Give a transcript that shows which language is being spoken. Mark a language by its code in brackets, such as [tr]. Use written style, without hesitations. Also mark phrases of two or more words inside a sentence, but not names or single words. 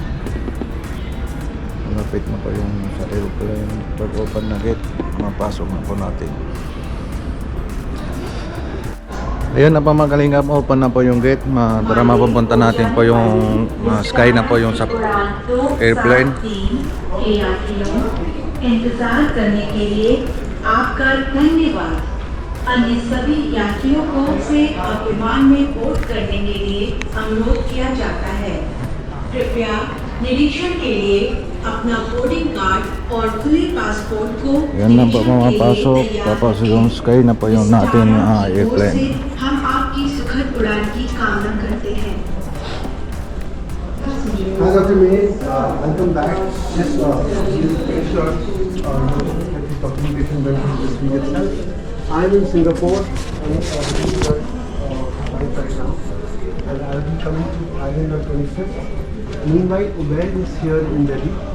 [tl] Malapit na po yung sa airplane. Pag open na gate, mapasok na po natin. Ayun na pa mga kalingap, open na po yung gate. Tara mapupunta natin po yung sky na po yung sa airplane. [hi] इंतजार करने के लिए आपका धन्यवाद। अन्य सभी यात्रियों को से अब विमान में बोर्ड करने के लिए अनुरोध किया जाता है। कृपया निरीक्षण के लिए अपना [en] boarding card [hi] और खुले पासपोर्ट को [tl] Yan na po pumapasok, tapos yung sky na po yung natin airplane. [hi] हम आपकी सुखद उड़ान की कामना करते हैं। [en] Hi Dr. May, welcome back. Yes, make sure that this documentation went from this week itself. I'm in Singapore. I'm doing work right now, and I'll be coming to Thailand on 25th. Meanwhile, Ubaid is here in Delhi.